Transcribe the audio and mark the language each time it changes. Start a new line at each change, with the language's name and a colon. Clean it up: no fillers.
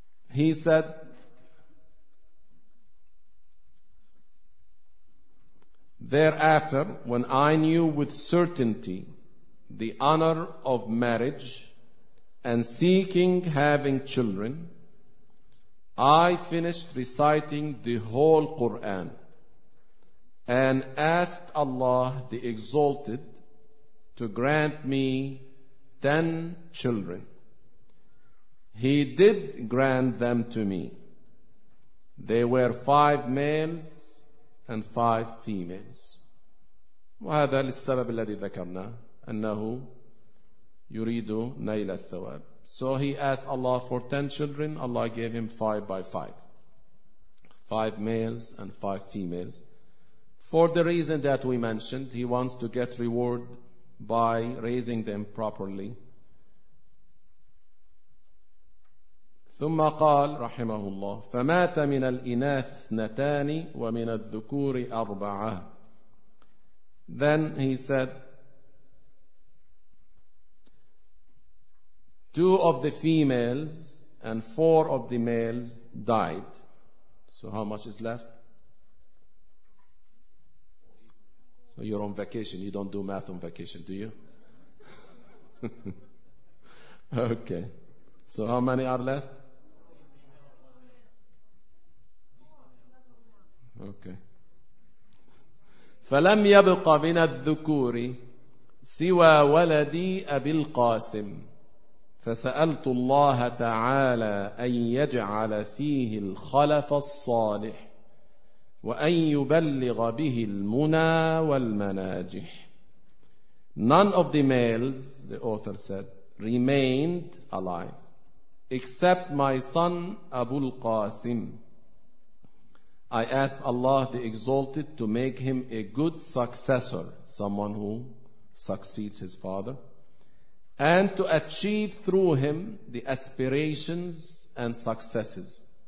English: He said, thereafter, when I knew with certainty the honor of marriage and seeking having children, I finished reciting the whole Quran and asked Allah the Exalted to grant me 10 children. He did grant them to me. They were 5 males and 5 females.
Arabic: وهذا للسبب الذي ذكرناه أنه يريد نيل الثواب.
English: So he asked Allah for 10 children. Allah gave him 5 by 5. 5 males and 5 females. For the reason that we mentioned, he wants to get reward by raising them properly.
Arabic: ثم قال رحمه الله فمات من الإناث اثنتان ومن الذكور أربعة.
English: Then he said, two of the females and 4 of the males died. So how much is left? So you're on vacation. You don't do math on vacation, do you? Okay. So how many are left? Okay.
Arabic: فَلَمْ يَبْقَ مِنَ الذُّكُورِ سِوَى وَلَدِي أَبِي الْقَاسِمِ فسألت الله تعالى أن يجعل فيه الخلف الصالح وأن يبلغ به المنى والمناجح.
English: None of the males, the author said, remained alive except my son Abu al-Qasim. I asked Allah the Exalted to make him a good successor, someone who succeeds his father, and to achieve through him the aspirations and successes.